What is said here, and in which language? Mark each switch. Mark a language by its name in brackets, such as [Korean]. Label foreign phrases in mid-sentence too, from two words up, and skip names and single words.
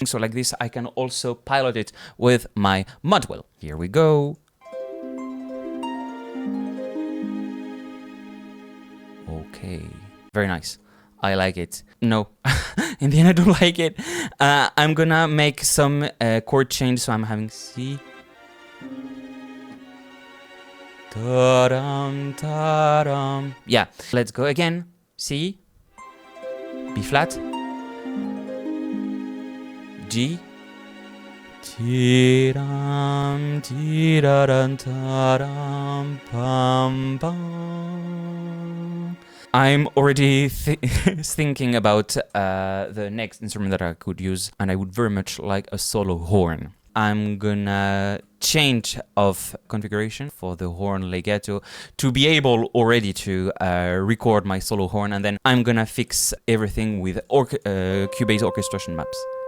[English] So like this, I can also pilot it with my mod wheel. Here we go. Okay, very nice. I like it. No, in the end I don't like it. I'm gonna make some chord change, so I'm having C. Ta-dum, ta-dum. Yeah, let's go again. C, B flat, G, Ti-dum, ti-da-dum, ta-dum, pam, pam. I'm already thinking about the next instrument that I could use, and I would very much like a solo horn. I'm gonna change of configuration for the horn legato to be able already to record my solo horn, and then I'm gonna fix everything with Cubase orchestration maps.